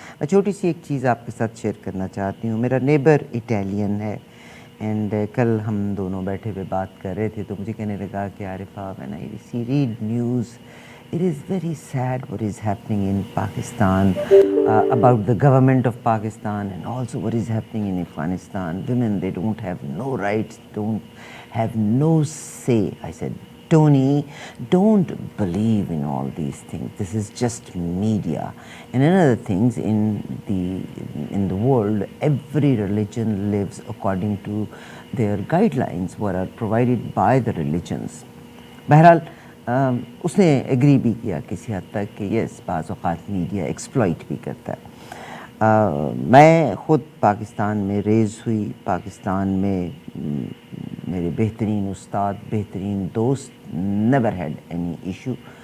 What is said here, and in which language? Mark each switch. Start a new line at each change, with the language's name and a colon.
Urdu: میں چھوٹی سی ایک چیز آپ کے ساتھ شیئر کرنا چاہتی ہوں. میرا نیبر اٹیلین ہے اینڈ کل ہم دونوں بیٹھے ہوئے بات کر رہے تھے تو مجھے کہنے لگا کہ Arifa
English: when I read news it is very sad what is happening in Pakistan, about the government of Pakistan and also what is happening in Afghanistan. Women, they don't have no rights, don't have no say. I said, Tony, don't believe in all these things. This is just media. And another things, in the world, every religion lives according to their guidelines what are provided by the religions.
Urdu: بہرحال اس نے agri بھی کیا کسی حد تک کہ یس بعض اوقات میڈیا ایکسپلائٹ بھی کرتا ہے. میں خود پاکستان میں ریز ہوئی. پاکستان میں میرے بہترین استاد, بہترین دوست,
English: Never had any issue.